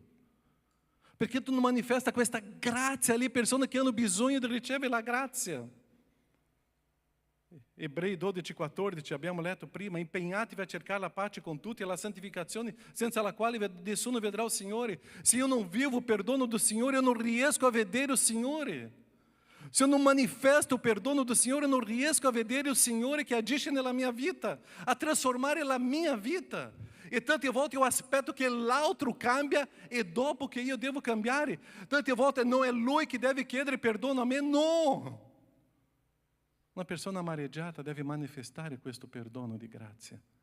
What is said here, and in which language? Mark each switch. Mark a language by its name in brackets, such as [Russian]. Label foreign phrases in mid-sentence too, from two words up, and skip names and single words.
[Italian] Perché tu non manifesta questa grazia alle persone che hanno bisogno di ricevere la grazia? Ebrei 12,14 abbiamo letto prima, impegnatevi a cercare la pace con tutti e la santificazione senza la quale nessuno vedrà il Signore. Se io non vivo il perdono do Signore, eu non riesco a vedere il Signore. Se [Portuguese] eu não manifesto o [Italian] perdono [Portuguese] do Senhor, eu não [Italian] riesco a vedere o Signore che agisce nella mia vita, a trasformare la mia vita. E tante volte eu aspetto che l'altro cambia e dopo che io devo cambiare. Tante volte non è lui che deve chiedere perdono a me, no. Una persona amareggiata deve manifestare questo perdono di grazia.